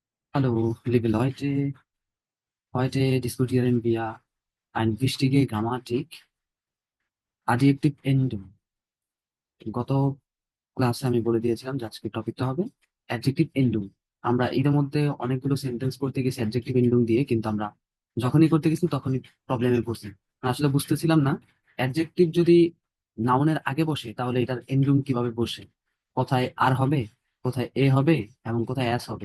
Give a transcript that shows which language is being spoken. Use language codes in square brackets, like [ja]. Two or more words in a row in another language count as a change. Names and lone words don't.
[de] Hallo, liebe Leute. Heute diskutieren wir eine wichtige Grammatik, Adjektiv Endung. [bn] গত ক্লাসে আমি বলে দিয়েছিলাম যে আজকে টপিকটা হবে [en] adjective ending. [bn] আমরা এর মধ্যে অনেকগুলো সেন্টেন্স করতে গেছি [en] adjective ending [bn] দিয়ে, কিন্তু আমরা যখনই করতে গেছি তখনই প্রবলেমে পড়ছি। আসলে বুঝতেছিলাম না অ্যাডজেক্টিভ যদি নাউনের আগে বসে তাহলে এটার এন্ডিং কিভাবে বসে, কোথায় আর হবে, কোথায় এ হবে এবং কোথায় অ্যাস হবে।